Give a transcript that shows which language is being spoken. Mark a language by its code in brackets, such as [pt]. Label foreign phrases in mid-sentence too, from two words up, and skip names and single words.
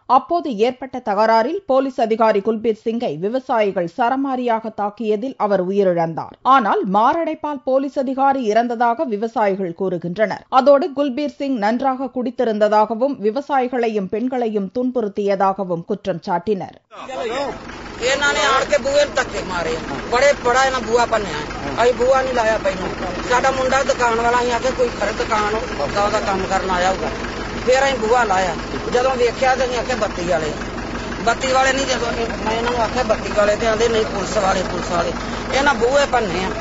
[ta] அப்போது ஏற்பட்ட தகராறில் போலீஸ் அதிகாரி குல்பீர் சிங்கை விவசாயிகள் சரமாரியாக தாக்கியதில் அவர் உயிரிழந்தார். ஆனால் மாரடைப்பால் போலீஸ் அதிகாரி இறந்ததாக விவசாயிகள் கூறுகின்றனர். அதோடு குல்பீர் சிங் நன்றாக குடித்திருந்ததாகவும் விவசாயிகளையும் பெண்களையும் துன்புறுத்தியதாகவும் குற்றம் சாட்டினர். [pa] ਬੱਤੀ ਵਾਲੇ ਨਹੀਂ, ਜਦੋਂ ਮੈਂ ਇਹਨਾਂ ਨੂੰ ਆਖਿਆ ਬੱਤੀ ਵਾਲੇ ਤੇ ਆਂਦੇ ਨਹੀਂ ਪੁਲਿਸ ਵਾਲੇ ਇਹਨਾਂ ਬੂਹੇ ਭੰਨੇ ਆ।